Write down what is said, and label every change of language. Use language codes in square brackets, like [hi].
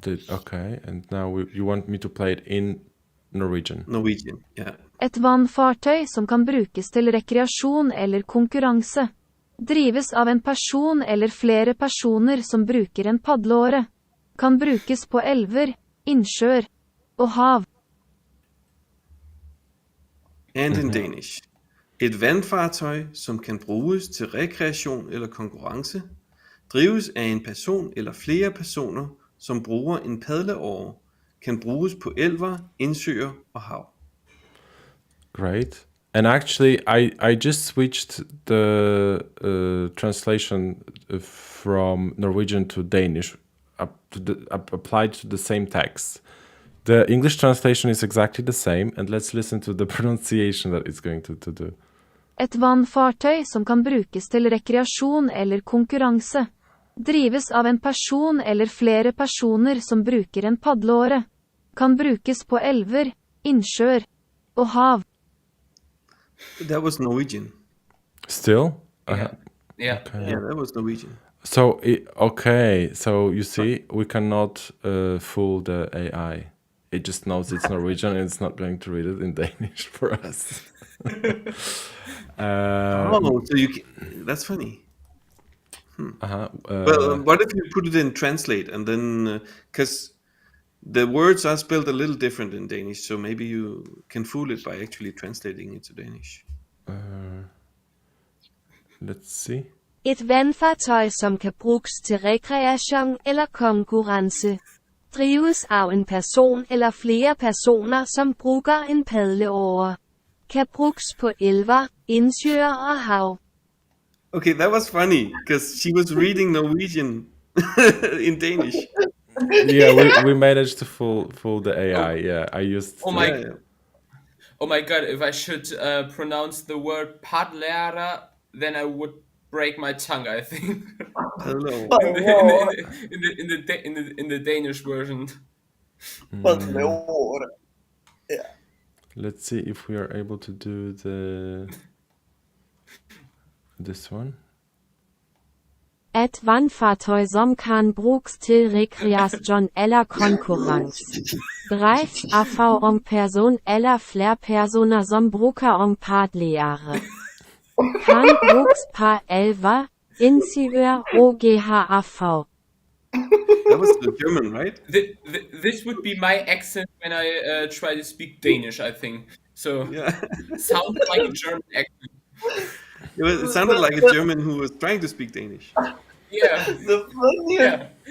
[en] Okay, and now you want me to play it in Norwegian? Norwegian, yeah. [no] Et vannfartøy som kan brukes til rekreasjon eller konkurranse. Drives av en person eller flere personer som bruker en padleåre. Kan brukes på elver, innsjøer og hav. [en] And in Danish. [da] Et vandfartøj, som kan bruges til rekreation eller konkurrence, drives af en person eller flere personer, som bruger en padleåre, kan bruges på elver, indsøer og hav. [en] Great. And actually, I just switched the translation from Norwegian to Danish, applied to the same text. The English translation is exactly the same, and let's listen to the pronunciation that it's going to do. [no] Et vannfartøy som kan brukes til rekreasjon eller konkurranse. Drives av en person eller flere personer som bruker en padleåre. Kan brukes på elver, innsjøer og hav. [en] That was Norwegian. Still? Yeah. Okay. Yeah, that was Norwegian. So, so you see, we cannot fool the AI. It just knows it's Norwegian and it's not going to read it in Danish for us. So you can, that's funny. Well, what if you put it in translate and then, because the words are spelled a little different in Danish, so maybe you can fool it by actually translating it to Danish. Let's see. [da] Et vandfartøj, som kan bruges til rekreation eller konkurrence. Drives af en person eller flere personer, som bruger en padleåre. Kan bruges på elver, indsøer og hav. [en] Okay, that was funny, because she was reading Norwegian in Danish. Yeah, we managed to fool the AI. Yeah, I used. Oh my god, if I should pronounce the word padlera, then I would break my tongue, I think. Hello. But no, In the Danish version. but no. Yeah. Let's see if we are able to do this one. [da] Et vanfartøy som kan bruges til rekreation eller konkurrence. Dreift af om person eller flere personer som bruger om padlere. Kan bruges par elver, insiør og GHAV. [en] That was the German, right? This would be my accent when I try to speak Danish, I think. So, Yeah. sounds like a German accent. It sounded like a German who was trying to speak Danish. Yeah. The funniest, Yeah.